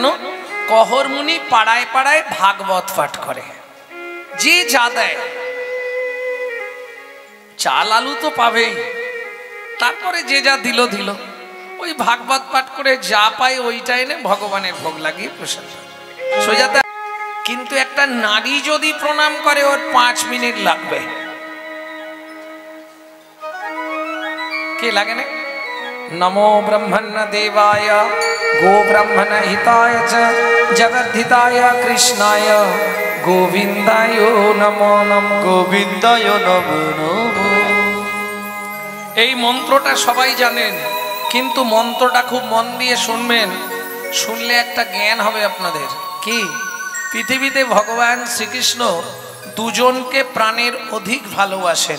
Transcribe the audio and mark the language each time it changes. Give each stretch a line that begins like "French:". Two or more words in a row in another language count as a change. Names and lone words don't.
Bangla: কহরমুনি পাড়ায় পাড়ায় ভাগবত পাঠ করে, যে যা দেয়, চাল আলু তো পাবেই, তারপরে যে যা দিল দিল, ওই ভাগবত পাঠ করে যা পায় ওইটা এনে ভগবানের ভোগ লাগিয়ে প্রসাদ সোজাতে। কিন্তু একটা নারী যদি প্রণাম করে, ওর 5 মিনিট লাগবে। কে লাগে না?
Sanskrit: नमो ब्रह्मण्य देवाय गो ब्रह्मण हिताय च जगद्धिताय कृष्णाय गोविंदाय नमो नमो, গোবিন্দায় নমো নমো।
Bangla: এই মন্ত্রটা সবাই জানেন, কিন্তু মন্ত্রটা খুব মন দিয়ে শুনবেন, শুনলে একটা জ্ঞান হবে আপনাদের। কি? পৃথিবীতে ভগবান শ্রীকৃষ্ণ দুজনকে প্রাণের অধিক ভালোবাসেন।